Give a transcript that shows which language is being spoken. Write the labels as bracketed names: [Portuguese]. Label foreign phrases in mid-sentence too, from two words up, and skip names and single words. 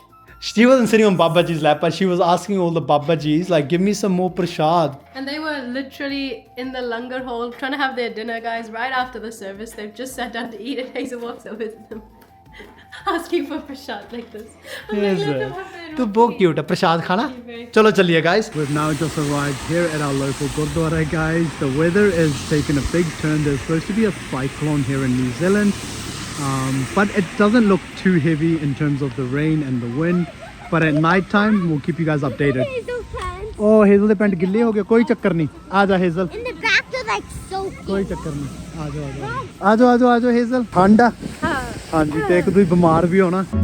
[English] She wasn't sitting on Babaji's lap, but she was asking all the Babajis, like, give me some more prasad. And they were literally in the langar hall trying to have their dinner, guys, right after the service. They've just sat down to eat and Hazel walks over to them asking for prasad like this. I'm like, let them have their तो roti. [Hindi] बहुत cute है प्रसाद खाना. [English] Very [Hindi] चलो चलिए guys. [English] We've now just arrived here at our local Gurdwara, guys. The weather is taking a big turn. There's supposed to be a cyclone here in New Zealand, but it doesn't look too heavy in terms of the rain and the wind. But at night time, we'll keep you guys updated. Hazel pants. [Punjabi] Oh, Hazel ਦੇ ਪੈਂਟ ਗਿੱਲੇ ਹੋ ਗਏ. ਕੋਈ ਚੱਕਰ ਨਹੀਂ. ਆ ਜਾ Hazel. [English] In the back, they're like so [Punjabi] ਕੋਈ ਚੱਕਰ ਨਹੀਂ. ਆ ਜਾਓ ਆ ਜਾਓ ਆ ਜਾਓ ਆ ਜਾਓ Hazel. ਠੰਡ ਆ. ਹਾਂਜੀ ਤੇ ਇੱਕ ਤੁਸੀਂ ਬਿਮਾਰ ਵੀ ਹੋਣਾ.